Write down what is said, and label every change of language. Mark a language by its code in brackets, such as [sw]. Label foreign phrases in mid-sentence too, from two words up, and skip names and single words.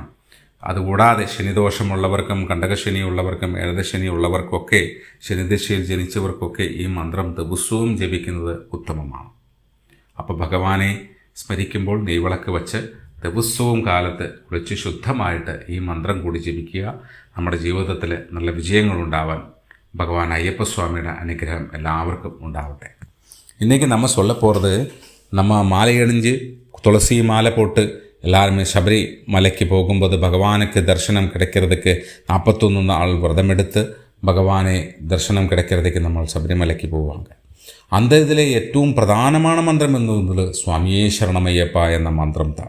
[ml] അതുകൂടാതെ ശനിദോഷമുള്ളവർക്കും കണ്ടകശനിയുള്ളവർക്കും ഏഴരശനിയുള്ളവർക്കൊക്കെ, ശനിദശയിൽ ജനിച്ചവർക്കൊക്കെ ഈ മന്ത്രം ദിവസവും ജപിക്കുന്നത് ഉത്തമമാണ്. അപ്പോൾ ഭഗവാനെ സ്മരിക്കുമ്പോൾ നെയ്വിളക്ക് വച്ച് ദിവസവും കാലത്ത് കുളിച്ച് ശുദ്ധമായിട്ട് ഈ മന്ത്രം കൂടി ജപിക്കുക. നമ്മുടെ ജീവിതത്തിൽ നല്ല വിജയങ്ങളുണ്ടാവാൻ ഭഗവാൻ അയ്യപ്പസ്വാമിയുടെ അനുഗ്രഹം എല്ലാവർക്കും ഉണ്ടാവട്ടെ. [ta] இன்றைக்கி நம்ம சொல்ல போகிறது, நம்ம மாலை அணிஞ்சு துளசி மாலை போட்டு எல்லாருமே சபரிமலைக்கு போகும்போது பகவானுக்கு தரிசனம் கிடைக்கிறதுக்கு 41 நாள் விரதம் எடுத்து பகவானை தரிசனம் கிடைக்கிறதுக்கு நம்ம சபரிமலைக்கு போவாங்க. அந்த இதில் ഏറ്റവും பிரதானமான மந்திரம் என்னது சுவாமியே சரணமையப்பா என்ற மந்திரம் தான்.